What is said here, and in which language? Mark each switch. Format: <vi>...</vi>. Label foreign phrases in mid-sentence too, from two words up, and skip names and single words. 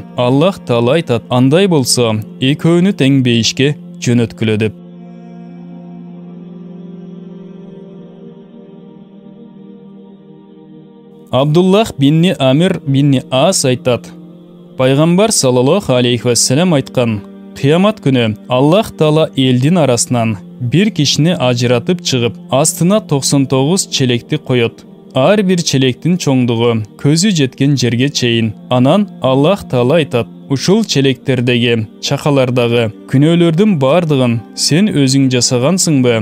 <ky>Аллах Таала айтат: Андай болсо, экөөнү тең бейишке жөнөткүлө деп. Абдуллах бинни Амир бинни Ас айтат: Пайгамбар</ky> <ar>صلى الله عليه وسلم</ar> <ky>айткан: Кыямат күнү Аллах Таала элдин арасынан бир кишини ажыратып чыгып, астына 99 челекти коет. Ар бир челектин чоңдугу көзү жеткен жерге чейин. Анан Аллах Таала айтат: Ушул челектердеги, чакалардагы күнөөлөрдүн бардыгын сен өзүң жасагансыңбы?</ky>